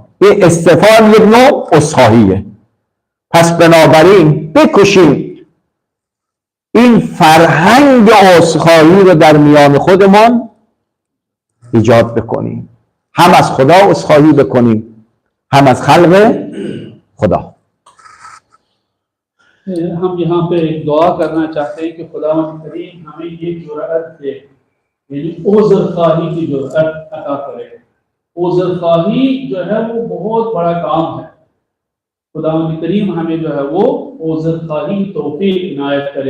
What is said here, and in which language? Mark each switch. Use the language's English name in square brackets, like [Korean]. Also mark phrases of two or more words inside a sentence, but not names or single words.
[Persian] این استعفا یک نوع عذرخواهیه. پس بنابراین بکوشیم این فرهنگ عذرخواهی رو در میان خودمان ایجاد بکنیم، هم از خدا عذرخواهی بکنیم هم از خلق خدا. [Urdu] ہم یہاں پہ ایک دعا کرنا چاہتے ہیں کہ خداوند کریم ہمیں یہ جرأت دے، یعنی عذرخواہی کی جرأت عطا کرے. عذرخواہی جو ہے وہ بہت بڑا کام ہے. خداوند کریم ہمیں جو ہے وہ عذرخواہی کی توفیق عنایت کرے.